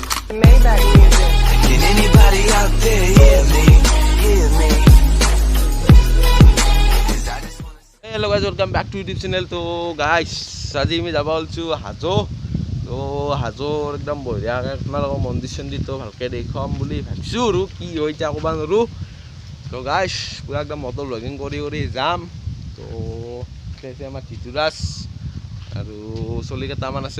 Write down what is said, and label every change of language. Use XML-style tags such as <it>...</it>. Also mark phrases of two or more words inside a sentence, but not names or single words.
<en>Maybach music. Can anybody out there hear me? Hear me? hello guys welcome back to YouTube channel.</en> <as>तो गाइस আজি আমি যাব ওলছো হাজো। তো হাজোর একদম বঢ়িয়াকৈ তোমালোকৰ মন্দিৰ চন্দিৰ তো ভালকৈ দেখুৱাম বুলি ভাবিছোঁ আৰু কি হয় এতিয়া ক'ব নোৱাৰোঁ। তো গাইস পুৰা একদম মটৰ ব্লগিং কৰি যাম। তো আছে আমাৰ টিটুৰাজ আৰু চলিকেইটামান আছে।</as>